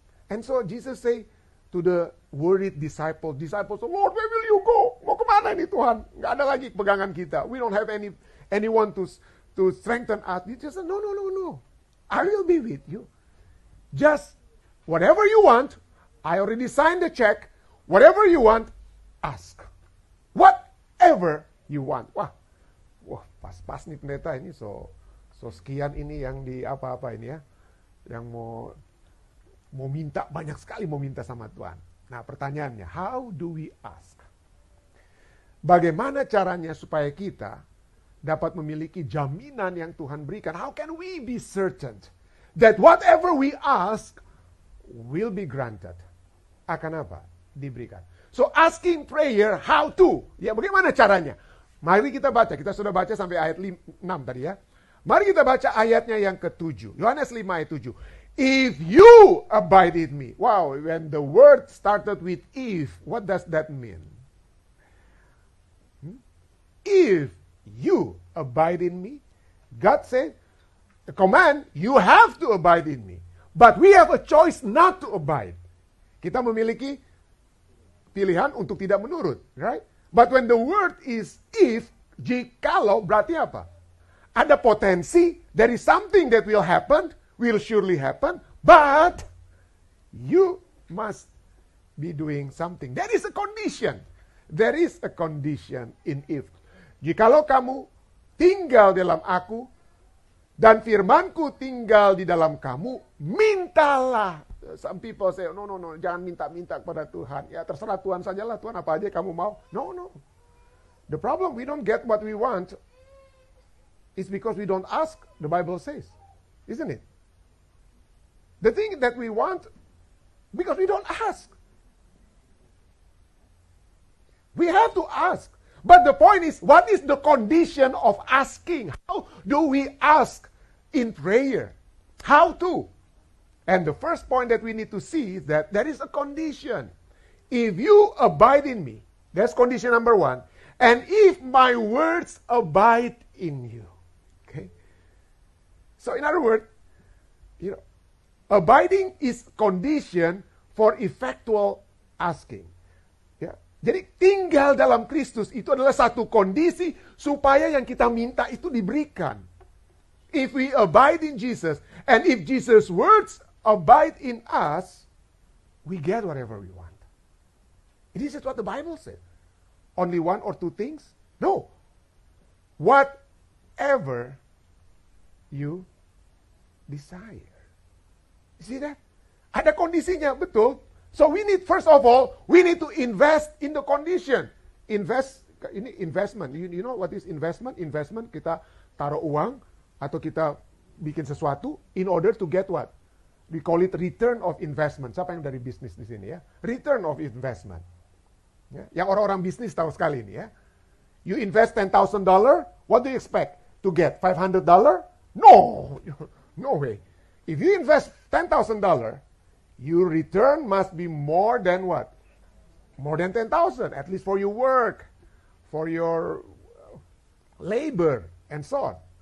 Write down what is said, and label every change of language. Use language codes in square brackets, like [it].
[en] And so Jesus say to the worried disciples, Lord, where will you go? [id] Mau kemana nih Tuhan? Nggak ada lagi pegangan kita. [en] We don't have anyone to strengthen us. He just said, no. I will be with you. Just whatever you want, I already signed the check. Whatever you want, ask. Whatever you want. [id] Wah, pas nih pendeta ini so sekian ini yang di apa-apa ini ya. Yang mau minta banyak sekali mau minta sama Tuhan. Nah, pertanyaannya, [en] how do we ask? [id] Bagaimana caranya supaya kita dapat memiliki jaminan yang Tuhan berikan? [en] How can we be certain that whatever we ask will be granted? [id] Akan apa? Diberikan. [en] So asking prayer, how to? [id] Ya, bagaimana caranya? Mari kita baca. Kita sudah baca sampai ayat 6 tadi ya. Mari kita baca ayatnya yang ke-7. Yohanes 5 ayat 7. [en] If you abide in me. Wow, when the word started with if, what does that mean? If you abide in me, God said, the command, you have to abide in me. But we have a choice not to abide. [id] Kita memiliki pilihan untuk tidak menurut, right? [en] But when the word is if, [id] jikalau, berarti apa? Ada potensi, [en] there is something that will happen, will surely happen, but you must be doing something. There is a condition. There is a condition in if. [id] Jikalau kamu tinggal dalam aku, dan firmanku tinggal di dalam kamu, mintalah. [en] Some people say, no, [id] jangan minta-minta kepada Tuhan. Ya terserah Tuhan sajalah, Tuhan apa aja kamu mau. No. [en] The problem we don't get what we want is because we don't ask, the Bible says. Isn't it? The thing that we want, because we don't ask. We have to ask. But the point is, what is the condition of asking? How do we ask in prayer? How to? And the first point that we need to see is that there is a condition. If you abide in me, that's condition number 1. And if my words abide in you. Okay? So in other words, abiding is condition for effectual asking. Ya. [id] Jadi tinggal dalam Kristus itu adalah satu kondisi supaya yang kita minta itu diberikan. [en] If we abide in Jesus, and if Jesus' words abide in us, we get whatever we want. This is what the Bible said. Only 1 or 2 things? No. Whatever you desire. You see that? [id] Ada kondisinya, betul. [en] So we need, first of all, we need to invest in the condition. Ini investment. You know what is investment? Investment, [id] kita taruh uang, atau kita bikin sesuatu, [en] in order to get what? We call it return of investment. [id] Siapa yang dari bisnis di sini ya? [en] Return of investment. [id] Ya, yang orang-orang bisnis tahu sekali ini ya. [en] You invest $10,000, what do you expect to get? $500? No, no way. If you invest $10,000, your return must be more than what? More than 10,000, at least for your work, for your labor, and so on.